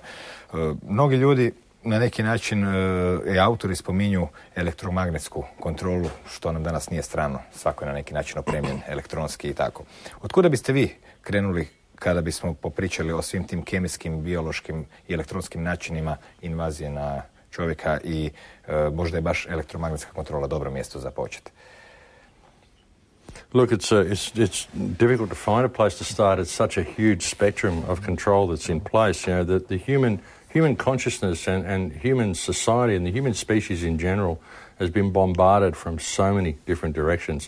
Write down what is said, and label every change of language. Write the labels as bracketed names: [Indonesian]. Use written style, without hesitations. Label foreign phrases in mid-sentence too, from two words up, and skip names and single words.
[Croatian] Mnogi ljudi na neki način i autori spominju elektromagnetsku kontrolu, što nam danas nije strano. Svako je na neki način opremljen elektronski i tako. Otkuda biste vi krenuli kada bismo popričali o svim tim kemijskim, biološkim i elektronskim načinima invazije na čovjeka i možda je baš elektromagnetska kontrola dobro mjesto za početi? [English] Look, it's difficult to find a place to start. It's such a huge spectrum of control that's in place. You know, the human consciousness and human society and the human species in general has been bombarded from so many different directions.